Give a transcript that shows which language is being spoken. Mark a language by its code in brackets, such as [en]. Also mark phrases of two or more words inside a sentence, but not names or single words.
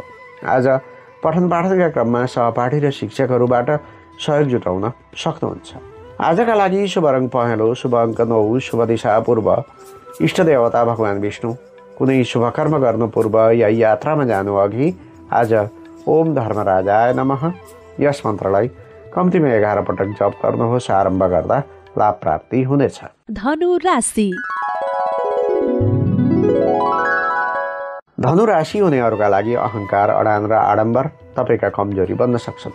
[ne] आज पठन पाठनका क्रममा सहपाठी र शिक्षकहरूबाट सहयोग जुटाउन सक्नुहुन्छ। आजका लागि शुभ रङ पहेँलो, शुभ अङ्क 9, शुभ दिशा पूर्व, इष्ट देवता भगवान् विष्णु। कुनै शुभ कर्म गर्नु पूर्व या यात्रामा जानु अघि आज [sa] ओम धर्मराजाय नमः [ne] यस मन्त्रलाई कम्तीमा 11 पटक जप गर्नुहोस्। आरम्भ गर्दा लाभ प्राप्ति हुनेछ। धनु राशि। धनु राशि हुनेहरूका लागि अहङ्कार, अडान र आडम्बर तपाईँका कमजोरी बन्न सक्छन्।